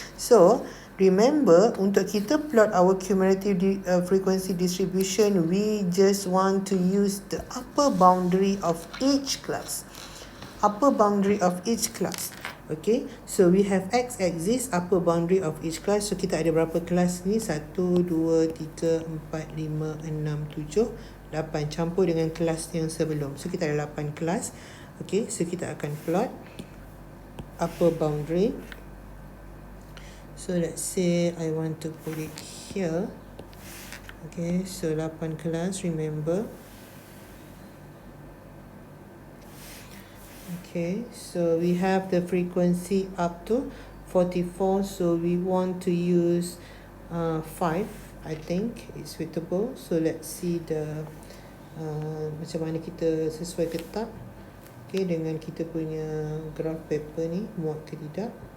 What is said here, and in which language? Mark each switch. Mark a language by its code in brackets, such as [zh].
[en] So remember, [ms] untuk kita [en] plot our cumulative frequency distribution, we just want to use the upper boundary of each class. Upper boundary of each class. Okay, so we have x-axis, upper boundary of each class. [ms] So kita ada berapa kelas ni? 1, 2, 3, 4, 5, 6, 7, 8. Campur dengan kelas yang sebelum. So kita ada 8 kelas. Okay, so kita akan plot upper boundary. [en] So let's say I want to put it here. Okay, so 8 kelas, remember. Okay, so we have the frequency up to 44, so we want to use 5, I think it's suitable. So let's see the [ms] macam mana kita sesuai ke tak. Okay, dengan kita punya graph paper ni, muat ke tidak.